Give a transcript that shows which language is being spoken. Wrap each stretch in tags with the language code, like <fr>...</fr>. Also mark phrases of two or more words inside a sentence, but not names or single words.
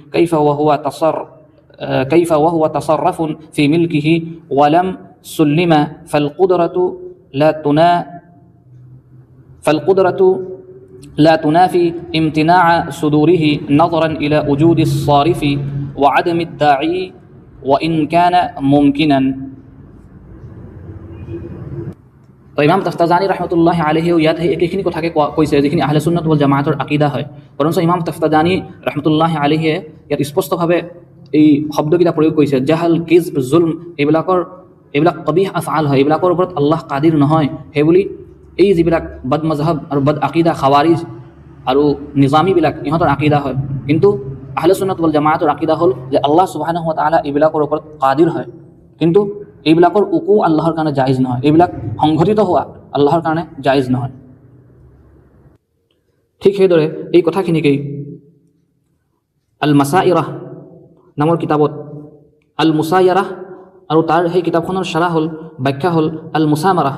<ar>كيف وهو تصرف في ملكه ولم سلم، فالقدرة لا تنافي امتناع صدوره نظرا إلى وجود الصارف وعدم الداعي وإن كان ممكنا।</ar> <as>তো ইমাম তাফতাজানী</as> <ar>رحمة الله عليه</ar> <as>ইয়াত সেই একেখিনি কথাকে কৈছে যিখিনি আহলে সুন্নাত ওয়াল জামাআতৰ আকিদা হয়। বৰঞ্চ ইমাম তাফতাজানী</as> <ar>رحمة الله عليه</ar> <as>ইয়াত স্পষ্টভাৱে এই শব্দকেইটা প্ৰয়োগ কৰিছে, জাহাল, কিজব, জুলম, এইবিলাক</as> <ar>قبيح أفعال</ar> <as>হয়, এইবিলাকৰ ওপৰত আল্লাহ কাদিৰ নহয় সেইবুলি এই যিবিলাক</as> <ur>بد مذہب</ur> <as>আৰু</as> <ur>بد عقیدہ</ur> <as>খাৱাৰিজ আৰু নিজামীবিলাক ইহঁতৰ আকিদা হয়। কিন্তু আহলে সুন্নাত ওয়াল জামাআতৰ আকিদা হ'ল যে আল্লাহ</as> <ar>سبحانه وتعالى</ar> <as>এইবিলাকৰ ওপৰত কাদিৰ হয়, কিন্তু এইবিলাকৰ উকু আল্লাহৰ কাৰণে জায়েজ নহয়, এইবিলাক সংঘটিত হোৱা আল্লাহৰ কাৰণে জায়েজ নহয়। ঠিক সেইদৰে এই কথাখিনিকেই আল মাসাইৰাহ নামৰ কিতাবত আল মুসায়াৰাহ আৰু তাৰ সেই কিতাপখনৰ শাৰা হ'ল, ব্যাখ্যা হ'ল আল মুসামাৰাহ।</as>